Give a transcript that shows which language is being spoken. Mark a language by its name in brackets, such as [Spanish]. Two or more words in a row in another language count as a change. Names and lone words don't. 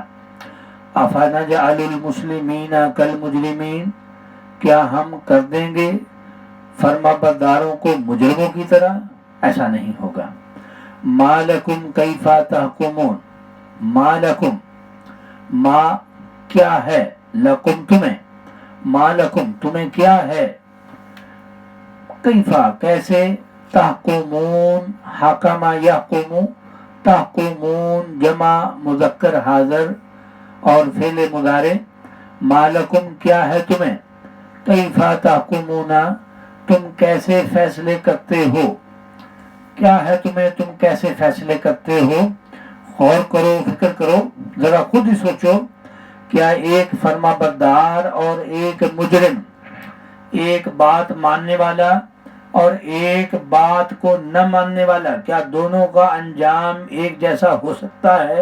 [Arabic] افنجعل المسلمین کالمجرمین، [Urdu] کیا ہم کر دیں گے فرما برداروں کو مجرموں کی طرح؟ ایسا نہیں ہوگا۔ [Arabic] ما لکم کیف تحکمون، ما لکم [Urdu] ما کیا ہے، لکم تمہیں, [Arabic] ما لكم [Urdu] تمہیں کیا ہے, کیفا کیسے, [Arabic] تحكمون حكم يحكم، تحكمون [Urdu] جمع مذکر حاضر اور فعلِ مضارع، مالکم کیا ہے تمہیں, [Arabic] كيف تحكمون [Urdu] تم کیسے فیصلے کرتے ہو، کیا ہے تمہیں تم کیسے فیصلے کرتے ہو. غور کرو، فکر کرو، ذرا خود ہی سوچو، کیا ایک فرمانبردار اور ایک مجرم، ایک بات ماننے والا اور ایک بات کو نہ ماننے والا، کیا دونوں کا انجام ایک جیسا ہو سکتا ہے?